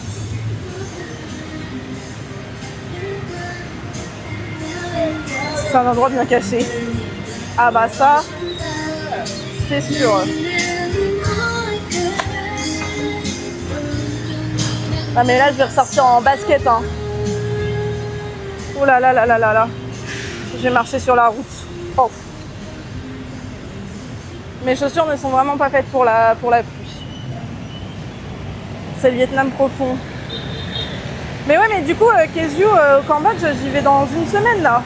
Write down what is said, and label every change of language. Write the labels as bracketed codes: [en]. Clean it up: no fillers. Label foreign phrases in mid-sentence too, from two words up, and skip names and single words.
[fr] C'est un endroit bien caché. Ah bah ça, c'est sûr. Ah mais là je vais ressortir en basket, hein. Oh là là là là là là. Je vais marcher sur la route. Oh. Mes chaussures ne sont vraiment pas faites pour la pluie. C'est le Vietnam profond. Mais ouais, mais du coup, Keziu, au Cambodge, j'y vais dans une semaine là.